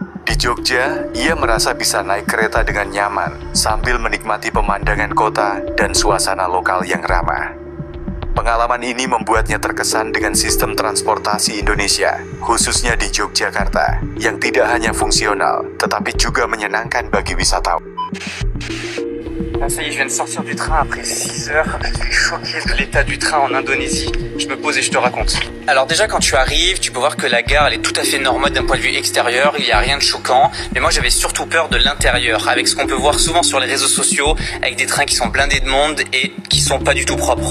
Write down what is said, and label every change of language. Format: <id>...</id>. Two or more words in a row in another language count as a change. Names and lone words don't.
<id>Di Jogja, ia merasa bisa naik kereta dengan nyaman sambil menikmati pemandangan kota dan suasana lokal yang ramah. Pengalaman ini membuatnya terkesan dengan sistem transportasi Indonesia, khususnya di Yogyakarta, yang tidak hanya fungsional, tetapi juga menyenangkan bagi wisatawan.</id> <fr>Ah, ça y est, je viens de sortir du train après 6 heures. Je suis choqué de l'état du train en Indonésie. Je me pose et je te raconte. Alors déjà, quand tu arrives, tu peux voir que la gare, elle est tout à fait normale d'un point de vue extérieur. Il n'y a rien de choquant. Mais moi, j'avais surtout peur de l'intérieur, avec ce qu'on peut voir souvent sur les réseaux sociaux, avec des trains qui sont blindés de monde et qui sont pas du tout propres.</fr>